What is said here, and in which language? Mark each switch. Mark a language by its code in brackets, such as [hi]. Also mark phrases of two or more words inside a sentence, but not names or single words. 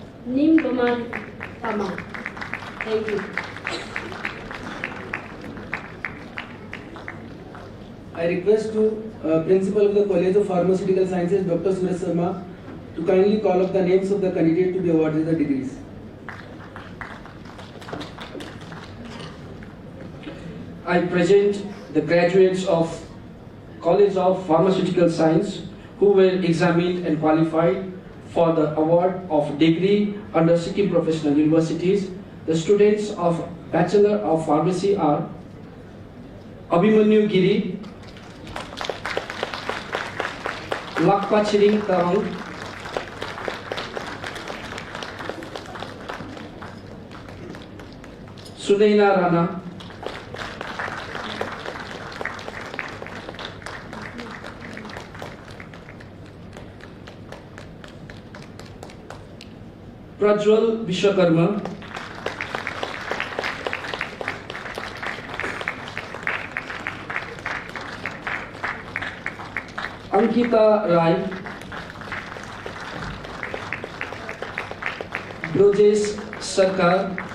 [en] Nim Domar Tama. Thank you. I request to Principal of the College of Pharmaceutical Sciences, Dr. Suraj Sharma, to kindly call up the names of the candidates to be awarded the degrees. I present the graduates of College of Pharmaceutical Science who were examined and qualified for the award of degree under Sikkim Professional Universities. The students of Bachelor of Pharmacy are Abhimanyu Giri, Lakpa Chiring Tarang, Sunaina Rana, Prajwal Vishwakarma, Ankita Rai, Brojesh Sarkar,